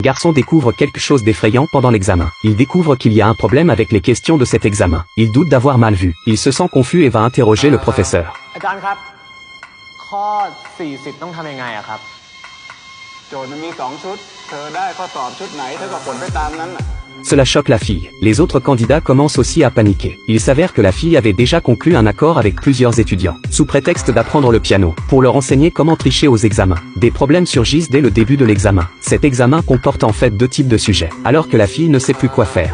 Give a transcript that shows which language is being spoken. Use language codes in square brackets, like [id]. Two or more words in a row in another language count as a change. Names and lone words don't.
[fr] Garçon découvre quelque chose d'effrayant pendant l'examen. Il découvre qu'il y a un problème avec les questions de cet examen. Il doute d'avoir mal vu. Il se sent confus et va interroger le professeur. [th] อาจารย์ครับข้อ40ต้องทำยังไงอะครับโจทย์มันมี2ชุดเธอได้ข้อสอบชุดไหนเธอก็ผลไปตามนั้นน่ะ [fr] Cela choque la fille. Les autres candidats commencent aussi à paniquer. Il s'avère que la fille avait déjà conclu un accord avec plusieurs étudiants, sous prétexte d'apprendre le piano, pour leur enseigner comment tricher aux examens. Des problèmes surgissent dès le début de l'examen. Cet examen comporte en fait 2 types de sujets, alors que la fille ne sait plus quoi faire.